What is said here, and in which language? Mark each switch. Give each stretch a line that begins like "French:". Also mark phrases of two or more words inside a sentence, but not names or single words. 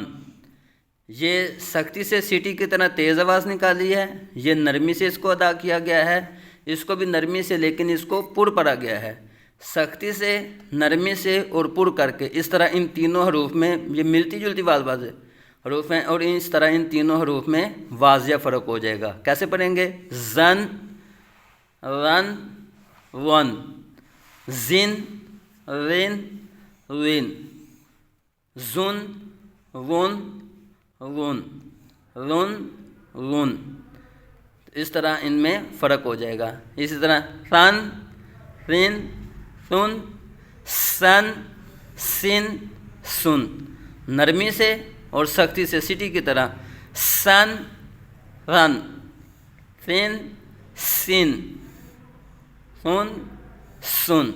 Urdu: یہ سختی سے سیٹی کی طرح تیز آواز نکالی ہے، یہ نرمی سے اس کو ادا کیا گیا ہے، اس کو بھی نرمی سے لیکن اس کو پر پڑھا گیا ہے، سختی سے، نرمی سے اور پر کر کے۔ اس طرح ان تینوں حروف میں یہ ملتی جلتی واضح حروف ہیں اور اس طرح ان تینوں حروف میں واضح فرق ہو جائے گا۔ کیسے پڑھیں گے؟ زن، رن، ون، زن، رن، رن، زن، ون، رن، رن، رن۔ اس طرح ان میں فرق ہو جائے گا۔ اسی طرح رن، رن، سن، سن، سن، سن۔ نرمی سے اور سختی سے سیٹی کی طرح سن، رن، سن، سن، سن، سن۔